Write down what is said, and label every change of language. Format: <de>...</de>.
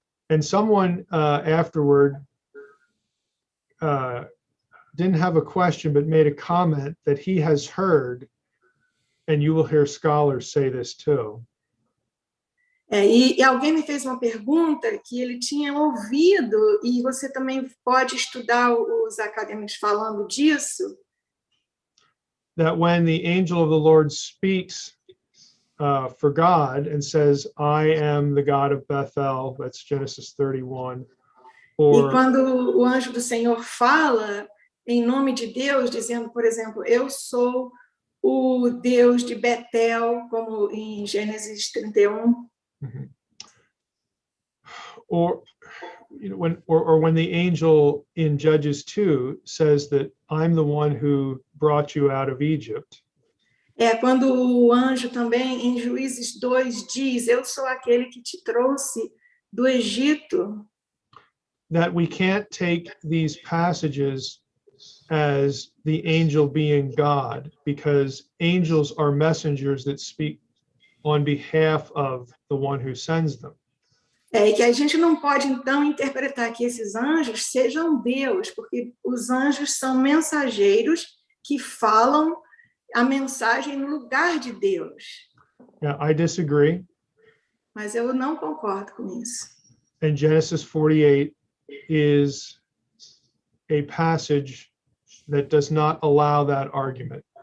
<en>And someone afterward didn't have a question, but made a comment that he has heard, and you will hear scholars say this too.</en> <pt>E alguém me fez uma pergunta que ele tinha ouvido, e você também pode estudar os acadêmicos falando disso.</pt> <en>That when the angel of the Lord speaks for God and says, I am the God of Bethel, that's Genesis 31.</en> <pt>E quando o anjo do Senhor fala em nome de Deus, dizendo, por exemplo, eu sou o Deus de Betel, como em Gênesis 31. Mm-hmm.</pt> <en>Or when the angel in Judges 2 says that I'm the one who brought you out of Egypt.</en> <pt>Quando o anjo também em Juízes 2 diz, eu sou aquele que te trouxe do Egito.</pt> <en>That we can't take these passages as the angel being God, because angels are messengers that speak on behalf of the one who sends them.</en> <pt>E que a gente não pode, então, interpretar que esses anjos sejam Deus, porque os anjos são mensageiros que falam a mensagem no lugar de Deus.</pt> <en>Yeah, I disagree.</en> <pt>Mas eu não concordo com isso.</pt> <en>And Genesis 48 is a passage that does not allow that argument.</en>